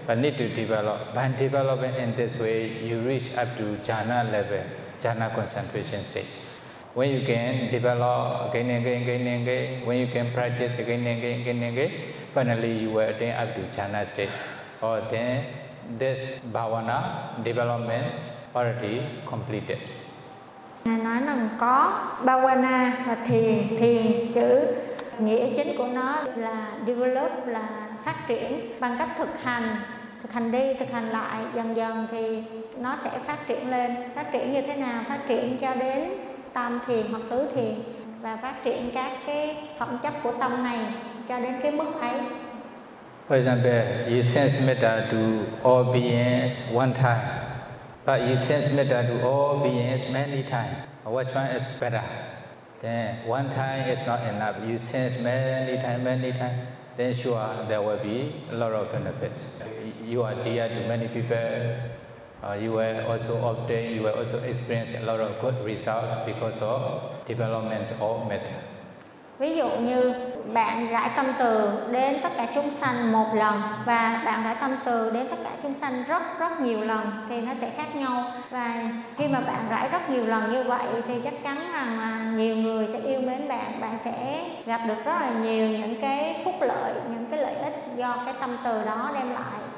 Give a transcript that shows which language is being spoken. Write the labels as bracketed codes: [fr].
[en] But need to develop. By developing in this way, you reach up to jhana level, jhana concentration stage. When you can develop again, when you can practice again, finally you will attain up to jhana stage. Or then this bhavana development already completed. [vi] Ngài nói rằng có bhavana và thiền. Thiền chữ nghĩa chính của nó là develop, là phát triển. Bằng cách thực hành đi, thực hành lại, dần dần thì nó sẽ phát triển lên. Phát triển như thế nào? Phát triển cho đến tam thiền hoặc tứ thiền, và phát triển các cái phẩm chất của tâm này cho đến cái mức ấy. [en] For example, you sense metta to all beings one time. But you transmit that to all beings many times. Which one is better? Then one time is not enough. You sense many times. Then sure, there will be a lot of benefits. You are dear to many people. You will also obtain, you will also experience a lot of good results because of development of metta. [vi] Ví dụ như bạn rải tâm từ đến tất cả chúng sanh một lần, và bạn rải tâm từ đến tất cả chúng sanh rất rất nhiều lần thì nó sẽ khác nhau. Và khi mà bạn rải rất nhiều lần như vậy thì chắc chắn rằng là nhiều người sẽ yêu mến bạn, bạn sẽ gặp được rất là nhiều những cái phúc lợi, những cái lợi ích do cái tâm từ đó đem lại.